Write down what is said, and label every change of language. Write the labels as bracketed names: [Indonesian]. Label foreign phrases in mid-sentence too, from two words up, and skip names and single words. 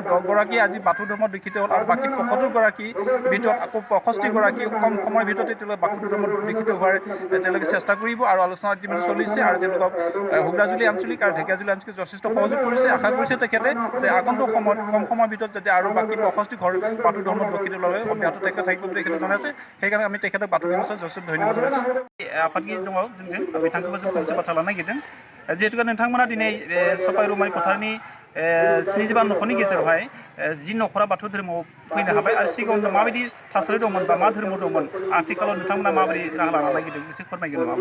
[Assamese] 10 গৰাকী আজি বাথৌ ধৰ্মত দীক্ষিত হ'ল আৰু বাকী ৭৫ গৰাকীৰ ভিতৰত আকৌ 65 গৰাকী কম সময়ৰ ভিতৰতে তেওঁলোকে বাথৌ ধৰ্মত দীক্ষিত হোৱাৰ তেওঁলোকে চেষ্টা কৰিব আৰু আলোচনা ইতিমধ্যে চলিছে আৰু তেওঁলোকক হুগ্ৰাজুলি আঞ্চলিক আৰু ঢেকিয়াজুলি আঞ্চলিক যথেষ্ট সহযোগ কৰিছে আশা কৰিছে তেখেতে যে আগন্তুক সময়ত কম সময়ৰ ভিতৰত যাতে আৰু বাকী 65 ঘৰ বাথৌ ধৰ্মত দীক্ষিত ল'লে অব্যাহত তেখেত থাকিব বুলি তেখেতে জনাইছে সেইকাৰণে আমি তেখেতক বাথৌ বিচৰত যথেষ্ট ধন্যবাদ জনাইছোঁ [Bodo] आफादगिरि दङ जोंजों बिथांखौबो जों फंसे बाथ्रा लानो नागिरदों जिहेतुके नोंथांमोना दिनै सपाइ रौमारि पथारनि स्निजिबा न'खरनि गेजेरावहाय जि न'खरा बाथौ धोरोमाव फैनो हाबाय आरो सिगाङाव माबायदि थासारि दंमोन बा मा धोरोमाव दंमोन आथिखालाव नोंथांमोना माबोरै राहा लानो नागिरदों एसे फोरमायगोन नामा?